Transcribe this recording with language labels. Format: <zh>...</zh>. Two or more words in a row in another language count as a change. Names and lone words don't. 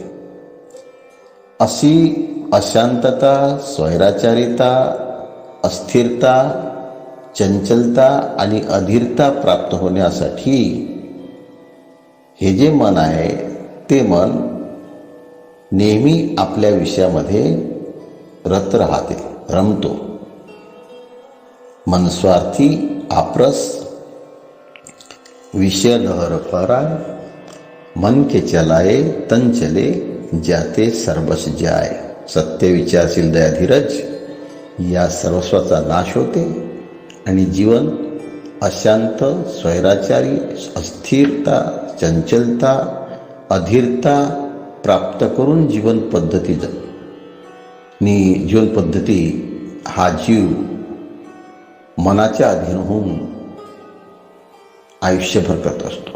<mr>अशी अशांतता, स्वैराचारिता, अस्थिरता, चंचलता आणि अधीरता प्राप्त होण्यासाठी हे जे मन आहे ते मन नेहमी आपल्या विषयामध्ये रत राहते, रमतो.</mr> <hi>मनस्वार्थी आपरस विषय लहर फराय, मन के चलाए तन चले जाते सर्वस जाय.</hi> <mr>सत्य विचारशील दया धीरज या सर्वस्वाचा नाश होते आणि जीवन अशांत, स्वैराचारी, अस्थिरता, चंचलता, अधीरता प्राप्त करून जीवन पद्धती हा जीव मनाच्या अधीन होऊन आयुष्यभर करत असतो.</mr>